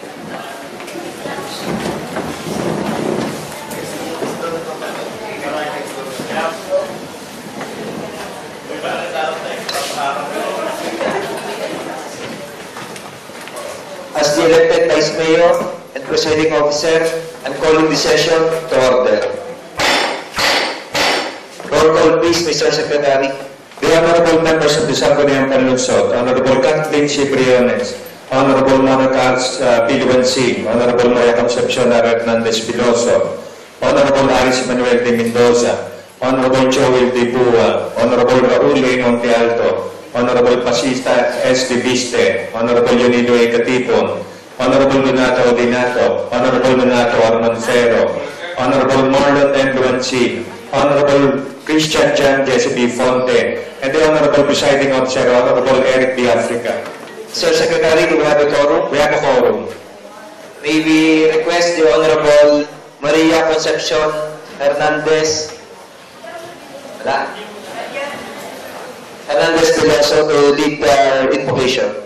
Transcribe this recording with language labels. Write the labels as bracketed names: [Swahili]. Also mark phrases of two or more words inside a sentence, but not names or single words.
[English] As the elected Vice Mayor and Presiding Officer, I'm calling the session to order. Roll call please, Mr. Secretary. The honorable members of the Sangguniang Panlunsod, Honorable Kathleen Cibriones, Honorable Mona Carlos Piliwansing, Honorable Maria Concepcion Hernandez Piloso, Honorable Aris Manuel de Mendoza, Honorable Joel de Bua, Honorable Raul A. Monte Alto, Honorable Pasista S. de Viste, Honorable Leonido A. Catipon, Honorable Donato Odinato, Honorable Donato Armancero, Honorable Marlon M. Luansi, Honorable Christian Jan Jesse B. Fonte, and the Honorable Presiding Officer, Honorable Eric B. Africa. Sir Secretary, do we have a quorum? We have a quorum. May we request the Honorable Maria Concepcion Hernandez Hernandez Piloso to lead the invocation.